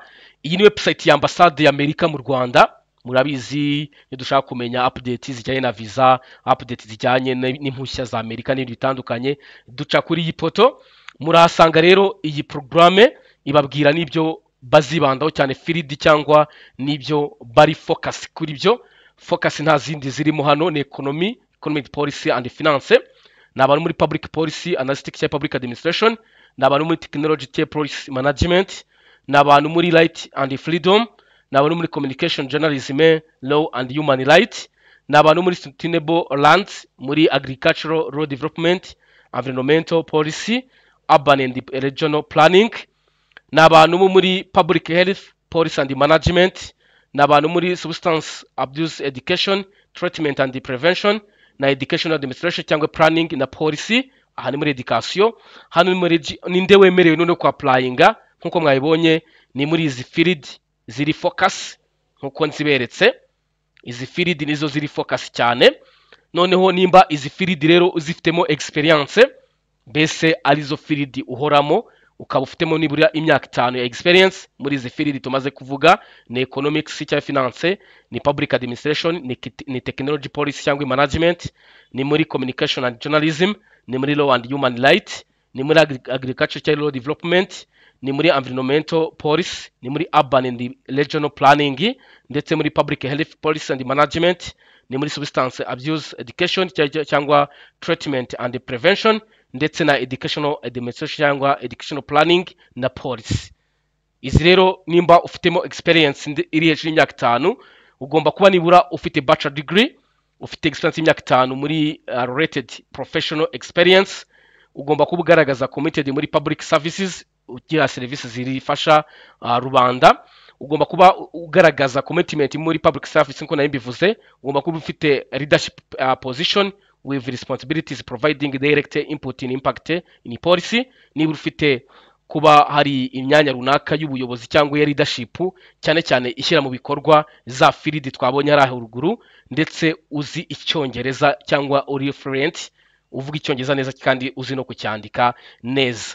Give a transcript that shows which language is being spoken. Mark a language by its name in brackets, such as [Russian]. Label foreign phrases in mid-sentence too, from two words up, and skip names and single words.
[Kinyarwanda] Iyi ni website ya ambasade ya Amerika mu Rwanda. Murabizi iyo dushaka kumenya update zijyanye na visa, update zijyanye n'impushya za Amerika n'ibindi bitandukanye, duca kuri iyi poto. Murahasanga rero iyi programme ibabwira n'ibyo bazibandaho cyane field cyangwa n'ibyo bari focus kuri byo. Focus nta zindi zirimo hano ni [English] economic policy and finance, [Kinyarwanda] n'abantu muri [English] public policy analytics ya public administration, [Kinyarwanda] n'abantu muri [English] technology policy management, [Kinyarwanda] n'abantu muri [English] right and freedom, [Kinyarwanda] n'abantu muri [English] communication journalism, law and human rights, [Kinyarwanda] n'abantu muri [English] sustainable lands, muri agricultural rural development, environmental policy, urban and regional planning, [Kinyarwanda] n'abantu muri [English] public health policy and management, [Kinyarwanda] n'abantu muri [English] substance abuse education treatment and prevention, na education administration cyangwa planning na policy. [Kinyarwanda] Aha ni muri education. Hano ninde wemerewe none kwa applyinga, nkuko mwabibonye ni muri izi field ziri focus, nkuko nziberetse. Izi field nizo ziri focus cyane. Noneho nimba izi field rero uzifitemo experience, mbese arizo field uhoramo ukaba ufitemo nibura imyaka 5 ya experience muri izi field tumaze kuvuga, ni [English] economics cyangwa finance, ni public administration, ni technology policy cyangwa management, [Kinyarwanda] ni muri [English] communication and journalism, [Kinyarwanda] ni muri [English] law and human rights, [Kinyarwanda] ni muri [English] agriculture cyangwa law development, [Kinyarwanda] ni muri [English] environmental policy, [Kinyarwanda] ni muri [English] urban and regional planning, [Kinyarwanda] ndetse muri [English] public health policy and management, [Kinyarwanda] ni muri [English] substance abuse education cyangwa treatment and prevention, [Kinyarwanda] ndetse na [English] educational administration cyangwa educational planning na policy. [Kinyarwanda] Izi rero nimba ufitemo experience iri hejuru y'imyaka 5, ugomba kuba nibura ufite [English] bachelor degree, [Kinyarwanda] ufite experience y'imyaka 5 muri [English] related professional [Kinyarwanda] experience, ugomba kuba ugaragaza committed muri [English] public services, [Kinyarwanda] ugira services zirifasha rubanda, ugomba kuba ugaragaza commitment muri [English] public service [Kinyarwanda] nko nabivuze, ugomba kuba ufite [English] leadership position with responsibilities providing direct input in impact in policy, [Kinyarwanda] niba ufite kuba hari imyanya runaka y'ubuyobozi cyangwa ya leadership cyane cyane ishyira mu bikorwa za field twabonye hari ahuruguru, ndetse uzi icyongereza cyangwa uri fluent, uvuga icyongereza neza kandi uzi no kucyandika neza.